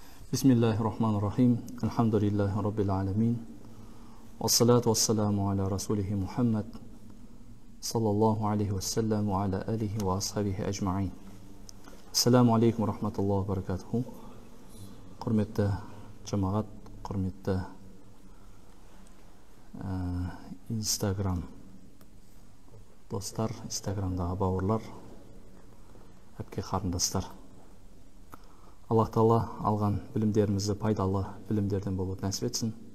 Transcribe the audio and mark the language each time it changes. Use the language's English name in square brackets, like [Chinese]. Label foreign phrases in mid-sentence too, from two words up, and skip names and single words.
[Arabic] بسم الله الرحمن الرحيم. الحمد لله رب العالمين. والصلاة والسلام على رسوله محمد صلى الله عليه وسلم وعلى آله وأصحابه أجمعين. السلام عليكم ورحمة الله وبركاته. [Kazakh] Құрметті жамағат, құрметті Instagram достар, Instagramдағы бауырлар, әпке қарындастар. Аллах Тағала алған білімдерімізді пайдалы білімдерден болуды нәсіп етсін.